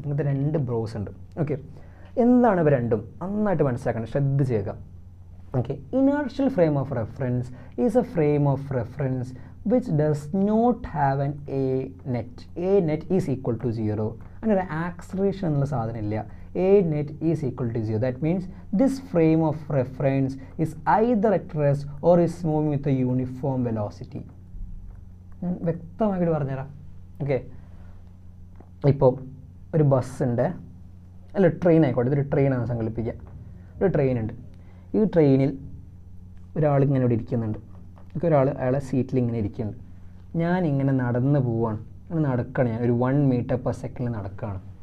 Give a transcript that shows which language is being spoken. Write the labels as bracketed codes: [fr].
[ml] ഇങ്ങനത്തെ 2 ബ്രോസ് ഉണ്ട്. ഓക്കെ, എന്താണ് ഇവ രണ്ടും നന്നായിട്ട് മനസ്സിലാക്കണം, ശ്രദ്ധ ചെയ്യുക. [en] Okay, inertial frame of reference is a frame of reference which does not have an a net is equal to 0. [ml] അങ്ങനെ ഒരു ആക്സലറേഷൻ എന്നുള്ള സാധനം ഇല്ല. [en] a net is equal to 0. That means this frame of reference is either at rest or is moving with a uniform velocity. [ml] ഞാൻ വ്യക്തമായിട്ട് പറഞ്ഞുതരാം. Okay, ഇപ്പോൾ ഒരു ബസ് ഉണ്ട്, അല്ല ട്രെയിൻ ആയിക്കോട്ടെ, ഇതൊരു ട്രെയിനാണ് സങ്കല്പിക്കുക. ഒരു ട്രെയിൻ ഉണ്ട്. ഈ ട്രെയിനിൽ ഒരാളിങ്ങനെ ഇവിടെ ഇരിക്കുന്നുണ്ട്. അയാളെ സീറ്റിൽ ഇങ്ങനെ ഇരിക്കുന്നുണ്ട്. ഞാനിങ്ങനെ നടന്ന് പോവാണ്, അങ്ങനെ നടക്കുകയാണ്, ഞാൻ ഒരു 1 m/s നടക്കുകയാണ്.